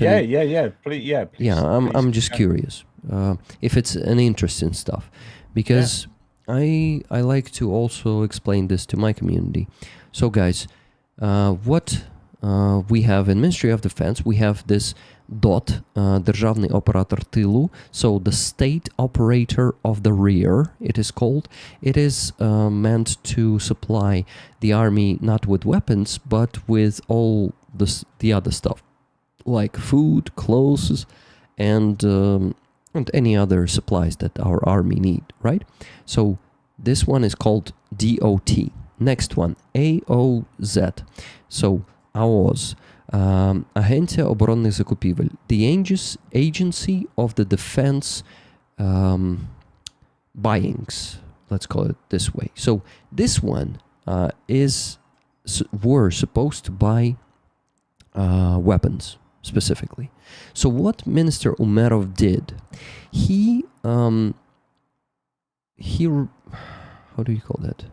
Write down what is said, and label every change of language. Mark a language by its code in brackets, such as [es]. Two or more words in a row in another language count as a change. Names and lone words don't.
[en] Yeah. Please, I'm just curious if it's an interesting stuff, because I like to also explain this to my community. So guys, what we have in Ministry of Defense, we have this DOT, [uk] Державний оператор тилу, [en] so the state operator of the rear, it is called. It is meant to supply the army not with weapons, but with all the other stuff, like food, clothes, and any other supplies that our army need, right? So this one is called DOT. Next one, AOZ. So AOZ. [uk] Агенція оборонних закупівель, [en] the agency of the defense buyings, let's call it this way. So this one were supposed to buy weapons specifically. So what Minister Umerov did, he how do you call that?